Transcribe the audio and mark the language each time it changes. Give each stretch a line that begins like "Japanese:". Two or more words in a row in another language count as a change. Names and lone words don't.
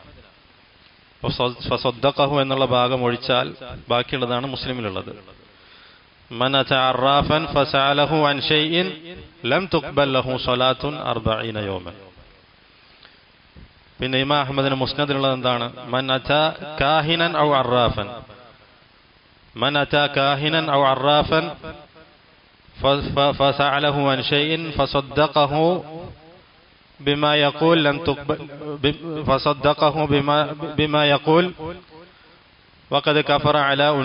Malayalam: ഫസദ്ദഖഹു എന്നുള്ള ഭാഗം ഒഴിച്ചാൽ ബാക്കിയുള്ളതാണ് മുസ്ലിമിലുള്ളത്.
Arabic: من أتى عرافا فسأله عن شيء لم تقبل له صلاة 40 يوما.
Malayalam: പിന്നെ ഇമാം അഹ്മദിന്റെ മുസ്നദിലുള്ളത് എന്താണ്?
Arabic: من أتى كاهنا أو عرافا, من أتى كاهنا أو عرافا فسأله عن شيء فصدقه بما يقول لن تقبل، فصدقه بما يقول وقد كفر على